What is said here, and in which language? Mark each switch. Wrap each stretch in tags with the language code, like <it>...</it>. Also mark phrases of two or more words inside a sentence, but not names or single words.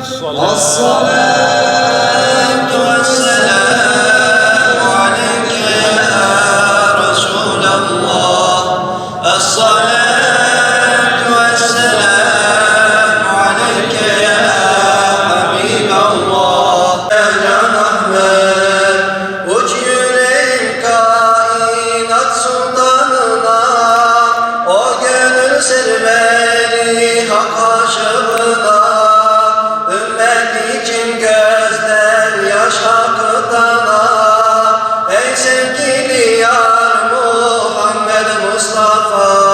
<ar>الصلاة والسلام عليك يا رسول الله. الصلاة والسلام عليك يا حبيب الله.</ar> <tr>Ya can Ahmed uç yürek kainat sultanına, o gönül serveri hak aşığına, ümmet için gözden yaş akıtana, ey sevgili yar Muhammed Mustafa.</tr>